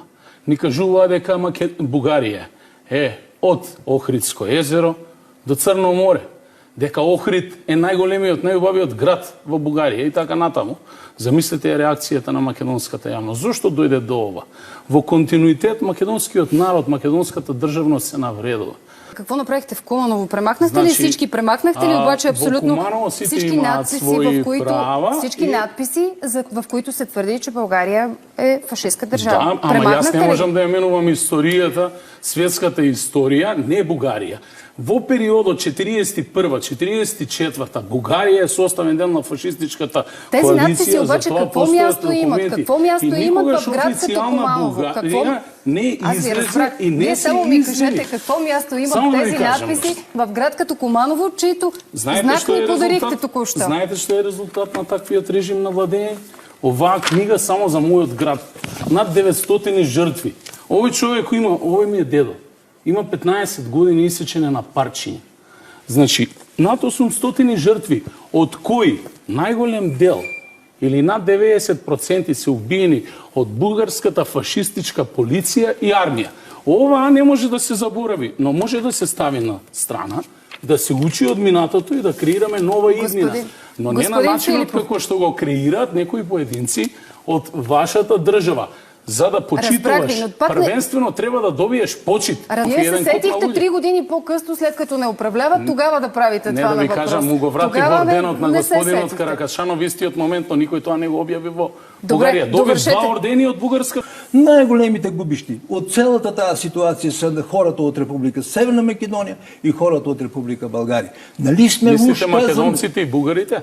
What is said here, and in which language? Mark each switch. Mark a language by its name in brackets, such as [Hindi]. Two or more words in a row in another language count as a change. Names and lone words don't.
[Macedonian] Ни кажува дека Бугарија е од Охридско езеро до Црно море, дека Охрид е најголемиот, најубавиот град во Бугарија и така натаму. Замислете реакцијата на македонската јавност. Зошто дојде до ова? Во континуитет македонскиот народ, македонската државност се навредува. [Bulgarian] Какво направихте в Куманово? Премахнахте ли всички? Премахнахте ли обаче абсолютно всички надписи, в които се твърди, че България е фашистска държава? [Macedonian] Да, ама јас не можам да ја менувам историјата, светската историја, не Бугарија. Во периодот 41-44 Бугарија е составен дел на фашистичката коалиција. [Bulgarian] Тези надписи обаче какво място имат? Какво място имат в град като Куманово? [Macedonian] Не излезе и не се [Bulgarian] Вие само ми кажете какво място имат тези надписи в град като Куманово, чието знак ни подарихте току-що. [Macedonian] Знаете што е резултат на таквиот режим на владење? Оваа книга само за мојот град. Над 900 жртви. Овој човек има, овој ми е дедо. Има 15 години исечене на парчиња. Значи, над 800 жртви, од кои најголем дел или над 90% се убиени од бугарската фашистичка полиција и армија. Ова не може да се заборави, но може да се стави на страна, да се учи од минатото и да креираме нова иднина. Но не на начинот како што го креираат некои поединци од вашата држава. За да почитуваш, првенствено треба да добиеш почит. [Bulgarian] Вие се сетихте 3 години по-късно, след като не управляват, тогава да правите това на въпрос. [Macedonian] Не да ви кажам, му го врати во орденот на господинот Каракашанов, истиот момент, но никој тоа не го објави во Бугарија. Добиш 2 ордени од бугарска. Најголемите губишти од целата таа ситуација се хората од Република Северна Македонија и хората од Република Българија. [Bulgarian] Нали сме [Macedonian] мислите македонците и бугарите?